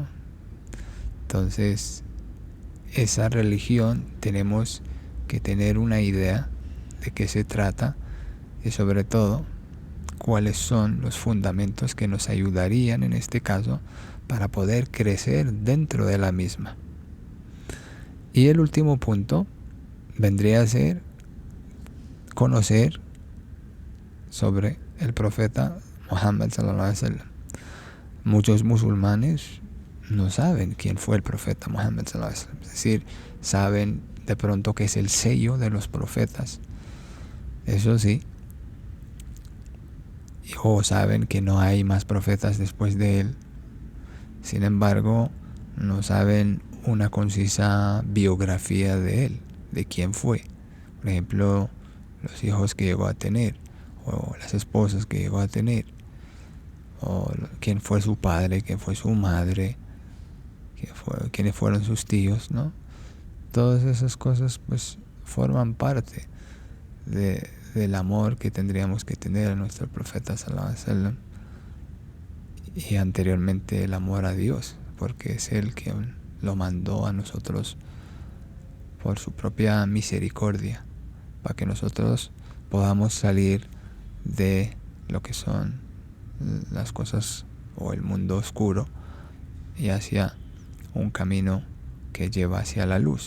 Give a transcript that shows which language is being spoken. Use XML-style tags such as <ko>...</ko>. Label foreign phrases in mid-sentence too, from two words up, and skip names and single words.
<es>Entonces, esa religión tenemos que tener una idea de qué se trata y sobre todo cuáles son los fundamentos que nos ayudarían en este caso para poder crecer dentro de la misma. Y el último punto vendría a ser conocer sobre el profeta Muhammad</es> <ar>صلى الله عليه وسلم.</ar> <es>Muchos musulmanes no saben quién fue el profeta Muhammad</es> <ar>صلى الله عليه وسلم.</ar> <es>Es decir, saben de pronto que es el sello de los profetas, eso sí, o saben que no hay más profetas después de él. Sin embargo, no saben una concisa biografía de él, de quién fue. Por ejemplo, los hijos que llegó a tener, o las esposas que llegó a tener, o quién fue su padre, quién fue su madre, quiénes fueron sus tíos, ¿no? Todas esas cosas pues forman parte del amor que tendríamos que tener a nuestro profeta</es> <ar>صلى الله عليه وسلم,</ar> <es>y anteriormente el amor a Dios, porque es Él quien lo mandó a nosotros por su propia misericordia, para que nosotros podamos salir de lo que son las cosas o el mundo oscuro y hacia un camino que lleva hacia la luz.</es>